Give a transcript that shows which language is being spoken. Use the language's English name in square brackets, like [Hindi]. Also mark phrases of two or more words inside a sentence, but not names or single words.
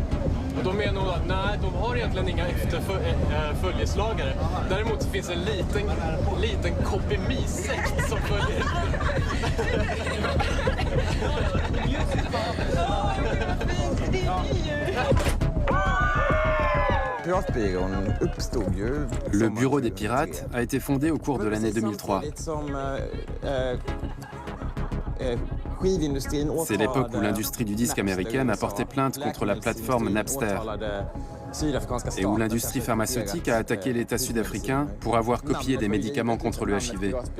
[Swedish] Och då menar hon att nej, de har egentligen inga följeslagare. Däremot finns det en liten kopimisekt som följer. Det är [French] Le bureau des pirates a été fondé au cours de l'année 2003. C'est l'époque où l'industrie du disque américaine a porté plainte contre la plateforme Napster et où l'industrie pharmaceutique a attaqué l'État sud-africain pour avoir copié des médicaments contre le HIV.